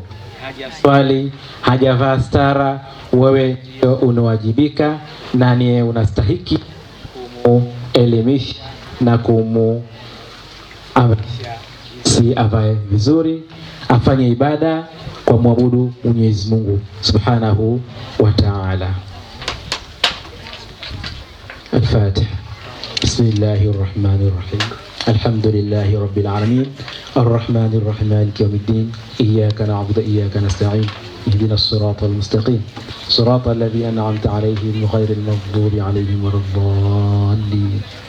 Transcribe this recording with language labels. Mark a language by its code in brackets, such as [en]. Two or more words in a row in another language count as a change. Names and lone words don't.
[sw] Hajaswali, hajavaa stara, wewe ndio unawajibika, na ni unastahiki kumuelimisha na si avae vizuri, afanye ibada kwa muabudu Mwenyezi Mungu [ar] سبحانه وتعالى. Al-Fatiha. بسم الله الرحمن الرحيم الحمد لله رب العالمين. الرحمن الرحيم مالك يوم الدين. إياك نعبد وإياك نستعين اهدنا الصراط المستقيم. صراط الذين أنعمت عليهم غير المغضوب عليهم ولا الضالين.